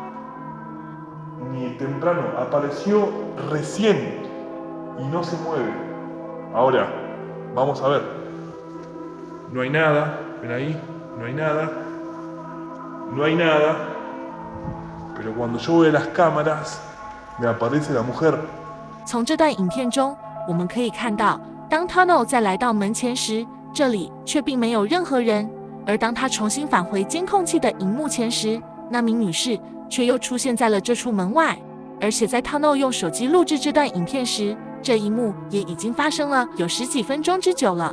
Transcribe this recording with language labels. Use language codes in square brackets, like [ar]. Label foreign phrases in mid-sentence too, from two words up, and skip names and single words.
[es] Ni temprano, apareció recién y no se mueve. Ahora, vamos a ver. No hay nada, ven ahí, no hay nada. No hay nada, pero cuando yo veo las cámaras, me aparece la mujer. [zh] 从这段影片中，我们可以看到，当 Tano 在来到门前时，这里却并没有任何人；而当他重新返回监控器的荧幕前时，那名女士却又出现在了这处门外。而且在 Tano 用手机录制这段影片时，这一幕也已经发生了有10几分钟之久了。